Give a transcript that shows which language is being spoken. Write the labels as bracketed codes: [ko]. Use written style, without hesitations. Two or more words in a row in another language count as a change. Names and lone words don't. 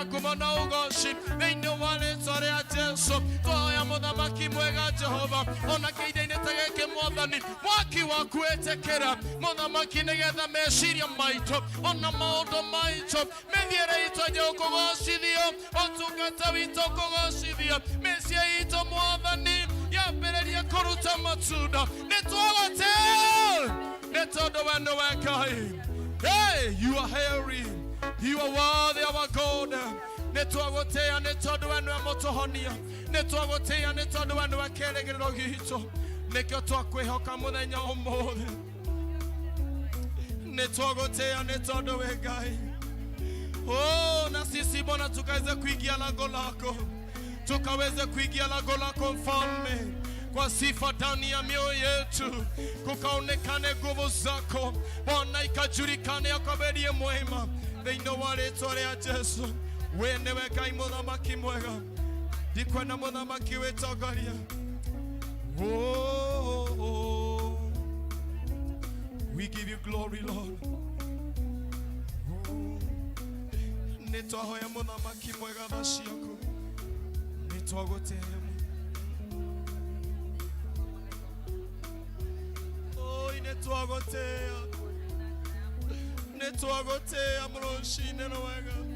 [ki] ngumo na ũgoci thĩinĩ wa rĩĩtwa rĩa Jesũ twahoya mũthamaki mwega Jehova ona kĩindo-inĩ ta gĩkĩ Mwathani mwaki waku wĩtĩkĩra mũthamaki nĩgetha meciria maitũ ona maũndũ maitũ mĩthiĩre itũ nĩ ũkũgocithio ũtungata witũ ũkũgocithio mĩciĩ itũ Mwathani yambĩrĩrie kũruta matunda nĩtwagũtĩĩ nĩ tondũ we nĩwe Ngai. [en] Hey, you are hairy, you are worthy our God. [ki] Nĩtwagũtĩĩa nĩ tondũ we nĩwe mũtũhonia nĩtwagũtĩĩa nĩ tondũ we nĩwe kĩĩrĩgĩrĩro gitũ nĩkĩo twakwĩhoka mũthenya ũmũthĩ nĩtwagũtĩĩa nĩ tondũ we Ngai. [sw] Oh, na sisi Bwana tukaweze kuingia lango lako tukaweze kuingia lango lako Mfalme kwa sifa ndani ya mioyo yetu kukaonekane nguvu zako Bwana ikajulikane ya kwamba ndiye mwema [ki] thĩinĩ wa rĩĩtwa rĩa Jesũ we nĩwe Ngai mũthamaki mwega ndikwenda mũthamaki wĩtongoria. [en] Oh, we give you glory Lord. [ki] Nĩtwahoya mũthamaki mwega tha ciaku nĩtwagũtĩĩa nĩtwagũtĩĩa mũrũcinĩ rwega